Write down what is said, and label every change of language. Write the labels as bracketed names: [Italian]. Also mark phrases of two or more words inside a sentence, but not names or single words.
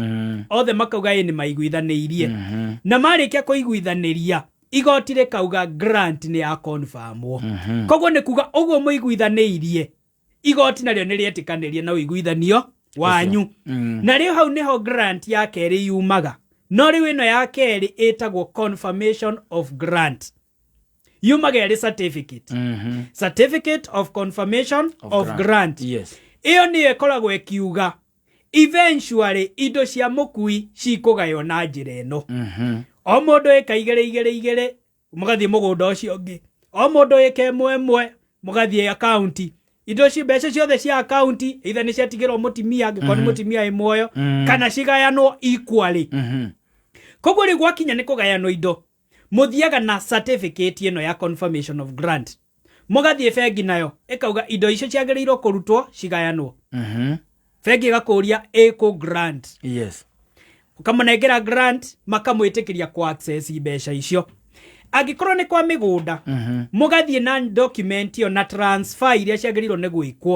[Kikuyu] Othe makauga nĩ maiguithanĩirie. Na marĩkia kũiguithanĩria igoti rĩkauga grant nĩ ya confirmwo. Koguo nĩ kuga ũguo mũiguithanĩirie igoti narĩo nĩ rĩetĩkanĩrie na ũiguithanio wanyu. Na rĩu hau nĩho grant ya kerĩ yumaga. No rĩu ĩno ya kerĩ ĩtagwo [English] confirmation of grant. [Kikuyu] Yumaga ĩrĩ certificate. [English] Certificate of confirmation of grant. [Kikuyu] Ĩyo nĩyo ĩkoragwo ĩkiuga eventually indo cia mũkui cikũgaywo na njĩra ĩno. O mũndũ ĩka igĩrĩ mũgathiĩ mũgũnda ũcio ũngĩ. O mũndũ ĩka ĩmwe mũgathiĩ account. Indo ci mbeca ciothe cia account either nĩ ciatigĩrwo mũtimia angĩkorwo nĩ mũtimia ĩmuoyo kana cigayanwo equally. Koguo rĩu gwakinya nĩ kũgayanwo indo mũthiaga na certificate ĩno ya [English] confirmation of grant. [Kikuyu] Mũgathiĩ bengi nayo ĩkauga indo icio ciagĩrĩirwo kũrutwo cigayanwo. Bengi ĩgakũria ĩkũ grant. Ũkamũnengera grant makamwĩtĩkĩria ku access mbeca icio. Angĩkorwo nĩ kwa mĩgũnda mũgathiĩ na document ĩyo na transfer iria ciagĩrĩirwo nĩ gwĩkwo.